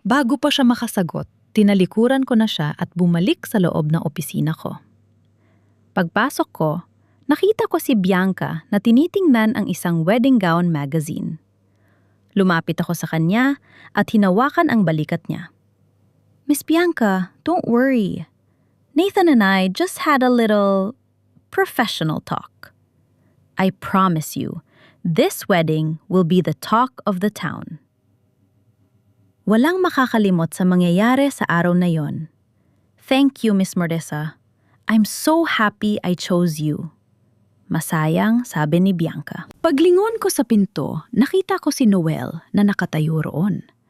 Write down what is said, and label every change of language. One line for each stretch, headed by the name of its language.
Filipino: Bago pa siya makasagot, tinalikuran ko na siya at bumalik sa loob ng opisina ko. Pagpasok ko, nakita ko si Bianca na tinitingnan ang isang wedding gown magazine. Lumapit ako sa kanya at hinawakan ang balikat niya.
English: Miss Bianca, don't worry. Nathan and I just had a little professional talk. I promise you, this wedding will be the talk of the town.
Filipino: Walang makakalimot sa mangyayari sa araw na yon.
English: Thank you, Miss Mordesa. I'm so happy I chose you.
Filipino: Masayang, sabi ni Bianca. Paglingon ko sa pinto, nakita ko si Noel na nakatayo roon.